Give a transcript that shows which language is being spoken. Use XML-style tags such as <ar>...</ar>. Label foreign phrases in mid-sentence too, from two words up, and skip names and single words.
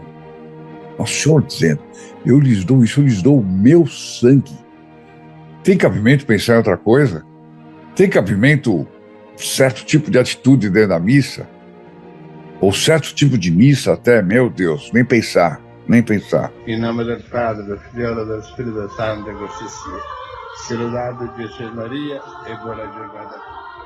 <pt>Nosso Senhor dizendo, eu lhes dou o meu sangue. Tem cabimento pensar em outra coisa? Tem cabimento certo tipo de atitude dentro da missa? Ou certo tipo de missa até, meu Deus, nem pensar.</pt> <it>Em nome del Padre, del Figlio e del Spirito Santo, così sia. Se lodato Gesù e Maria e buona giornata.</it>